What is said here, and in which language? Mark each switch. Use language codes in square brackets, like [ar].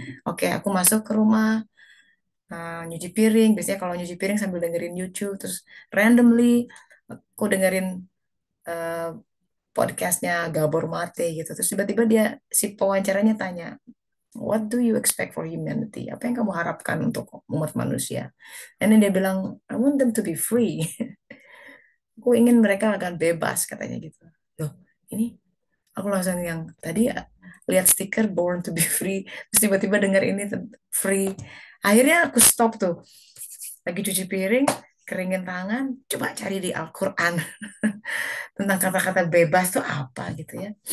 [id] Oke, aku masuk ke rumah, nyuci piring. Biasanya kalau nyuci piring sambil dengerin YouTube, terus randomly aku dengerin eh, podcastnya Gabor Mate gitu. Terus tiba-tiba dia si pewawancaranya tanya, [en] What do you expect for humanity? [id] Apa yang kamu harapkan untuk umat manusia? Dan dia bilang, [en] I want them to be free. [id] Aku ingin mereka akan bebas katanya gitu. Loh, ini aku langsung yang tadi lihat stiker Born to be Free, terus tiba-tiba dengar ini free. Akhirnya aku stop tuh. Lagi cuci piring, keringin tangan, coba cari di Al-Quran tentang kata-kata bebas tuh apa gitu ya.